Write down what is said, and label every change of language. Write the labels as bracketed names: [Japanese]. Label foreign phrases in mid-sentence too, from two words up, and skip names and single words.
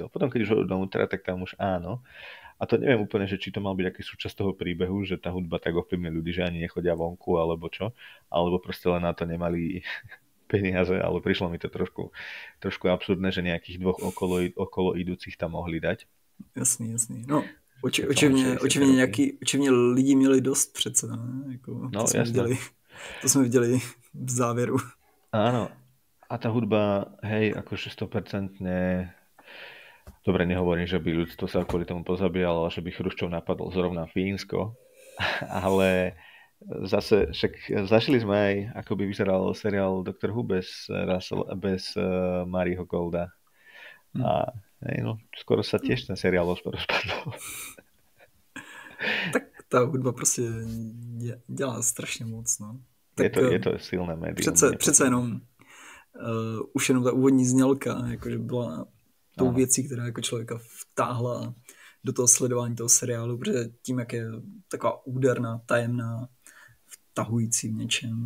[Slovak] Potom, keď už ho dovnútra, tak tam už áno. A to neviem úplne, že či to mal byť aký súčasť toho príbehu, že tá hudba tak ovplyvňuje ľudí, že ani nechodia vonku, alebo čo. Alebo proste len na to nemali peniaze, ale prišlo mi to trošku absurdné, že nejakých dvoch okolo idúcich tam mohli dať. [Czech] Jasný. No, očivně lidi měli dost přece, ne? Jako, no, to jsme viděli v závěru. [Slovak] Áno. A tá hudba, hej, akože 100% dobre, nehovorím, že by ľudstvo sa kvôli tomu pozabíjalo, ale že by Chruščov napadol zrovna Fínsko, ale zase, však zažili sme aj, ako by vyzeral seriál Doctor Who bez Maryho Golda. A no, skoro sa tiež ten seriál rozpadol. [Czech] Tak tá hudba prostě dělá strašně moc, no. Tak, je to silné médium. Přece jenom už jenom ta úvodní znělka jakože byla tou věcí, která jako člověka vtáhla do toho sledování toho seriálu, protože tím, jak je taková úderná, tajemná, vtahující v něčem.